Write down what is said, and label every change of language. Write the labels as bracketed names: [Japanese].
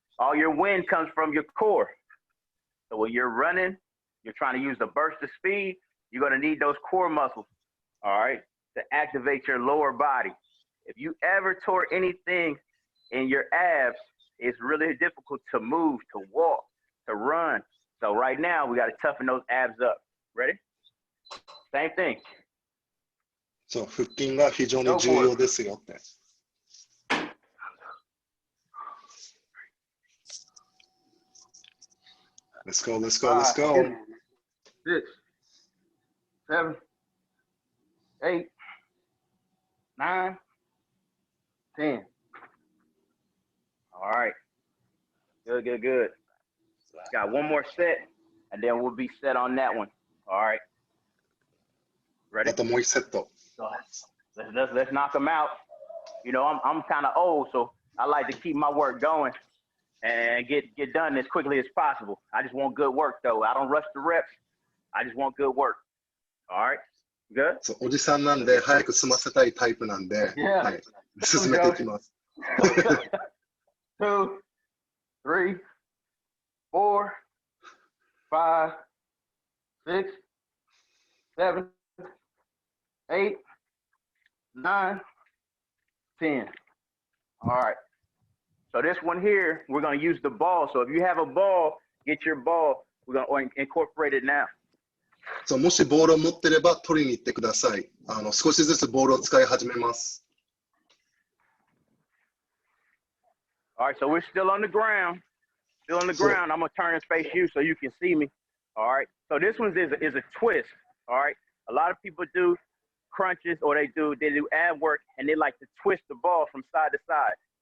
[English] All your wind comes from your core. So when you're running, you're trying to use a burst of speed, you're going to need those core muscles, all right, to activate your lower body. If you ever tore anything in your abs, it's really difficult to move, to walk, to run. So right now, we got to toughen those abs up. Ready? Same thing. [Japanese] そう、腹筋が非常に重要ですよって。 [English] Let's go, let's go, let's go. 6, 7, 8, 9, 10. All right. Good, good, good. Got one more set, and then we'll be set on that one. All right. Ready? [Japanese] あともう1セット。 [English] So let's knock them out. You know, I'm kind of old, so I like to keep my work going and get done as quickly as possible. I just want good work, though. I don't rush the reps. I just want good work. All right. Good? [Japanese] そうおじさんなんで、早く済ませたいタイプなんで、 [English] Yeah. [Japanese] はい、進めていきます。 [English] 2, 3, 4, 5, 6, 7, 8, 9, 10. All right. So this one here, we're going to use the ball. So if you have a ball, get your ball. We're going to incorporate it now. [Japanese] そうもしボールを持ってれば取りに行ってください。少しずつボールを使い始めます。 [English] All right, so we're still on the ground. Still on the ground. I'm going to turn and face you so you can see me. All right. So this one is a twist. All right. A lot of people do crunches or they do ab work and they like to twist the ball from side to side.